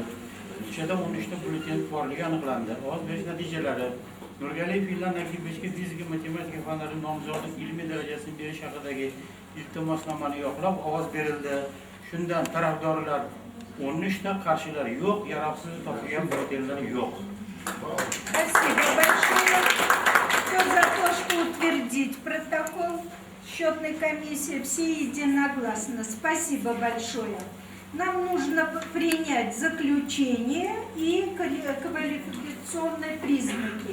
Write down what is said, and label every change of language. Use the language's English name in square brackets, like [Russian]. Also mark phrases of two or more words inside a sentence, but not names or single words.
[Uzbek] Ichida 13 ta byulleten borligi aniqlandi. Ovoz berish natijalari: Nurgaliyev Ilnar Nakipovichga fizika matematika fanlari nomzodi ilmiy darajasini berish haqidagi iltimosnomani yoqlab ovoz berildi. Shundan tarafdorlar 13 ta, qarshilar yo'q, yaroqsiz topilgan byulletenlar yo'q. [Russian] Спасибо большое. Кто за то, что утвердить протокол счетной комиссии? Все единогласно. Спасибо большое. Нам нужно принять заключение и квалификационные признаки.